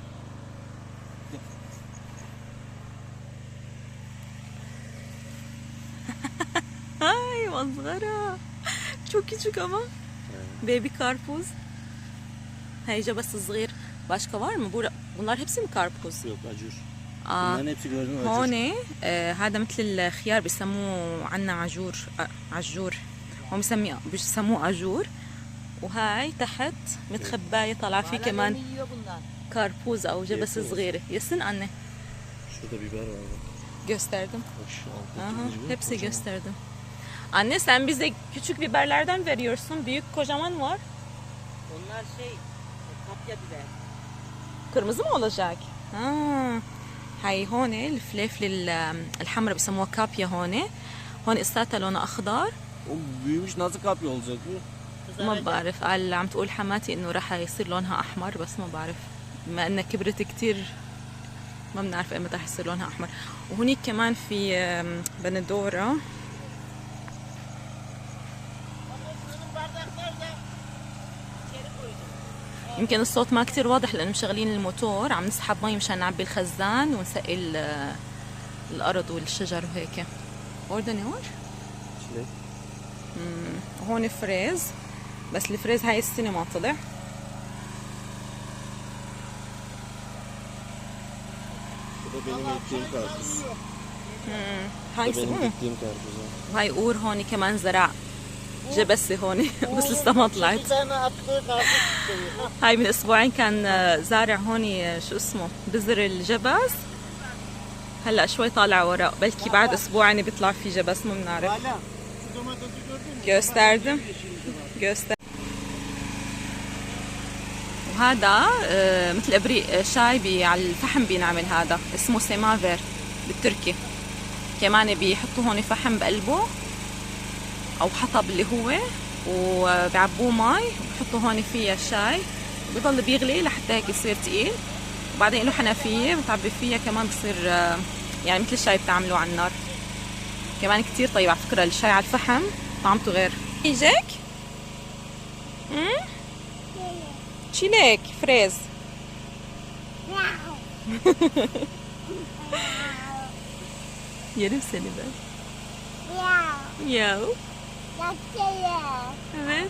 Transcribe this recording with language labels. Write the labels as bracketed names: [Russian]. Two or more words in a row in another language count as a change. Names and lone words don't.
[Turkish] Ay manzara. Çok küçük ama. Baby karpuz. Heyeca صغير. Başka var mı? Bunlar hepsi mi karpuz؟ Yok acur. آه. Bunların hepsi gördün acur. [Arabic] هون هذا مثل الخيار بسموه عنا عجور عجور هم بيسموه عجور وهاي تحت متخباية طالعة فيه كمان [Turkish] yiyor bunlar. [Arabic] karpuz أو جبس [Turkish] Yapıyor. [Arabic] صغيرة يسن anne [Turkish] Şurada biber var bak. gösterdim. Bak şu alttaki Aha, biber hepsi kocaman. gösterdim. Anne sen bize küçük biberlerden veriyorsun. Büyük kocaman var. Onlar kapya biber. Kırmızı mı olacak? [Arabic] هاي هون الفلفل الحمراء بسموها كابيا هون. هون قصتها لونها أخضر. [Turkish] O büyümüş nasıl kapya olacak bu? [Arabic] ما بعرف قال عم تقول حماتي إنه رح يصير لونها أحمر بس ما بعرف بما إنها كبرت كتير ما بنعرف إمتى رح يصير لونها أحمر. وهنيك كمان في بندورة. يمكن الصوت ما كتير واضح لأنه مشغلين الموتور عم نسحب مي مشان نعبي الخزان ونسقي الأرض والشجر وهيك. أردن هون؟ [Turkish] Çilek. [Arabic] وهون فريز بس الفريز هاي السنة ما طلع. [Turkish] Bu da benim ektiğim karpuz. Bu [Arabic] هاي [Turkish] da benim [Arabic] سموه. [Turkish] ektiğim karpuz. ha. [Arabic] وهاي قور هون كمان زرع جبسة هون بس لسه ما طلعت. [Turkish] Bir tane attığı karpuz şeyi. [Arabic] هاي من اسبوعين كان زارع هون شو اسمه بذر الجبس هلا شوي طالع وراء بلكي بعد اسبوعين بيطلع في جبس ما بنعرف. [Turkish] Hala şu domatesi gördün mü? gösterdim. [Arabic] göster وهذا مثل ابريق شاي على الفحم بينعمل هذا اسمه سيمافير بالتركي كمان بيحطوا هون فحم بقلبه او حطب اللي هو وبيعبوه مي وبحطوا هون فيها الشاي بضل بيغلي لحتى هيك يصير تقيل وبعدين له حنفيه بتعبي فيها كمان بصير يعني مثل الشاي بتعملوه على النار كمان كتير طيب على فكره الشاي على الفحم طعمته غير. يجيك؟ تشيليك فريز. [Turkish] Yerim seni ben. Yav. Evet.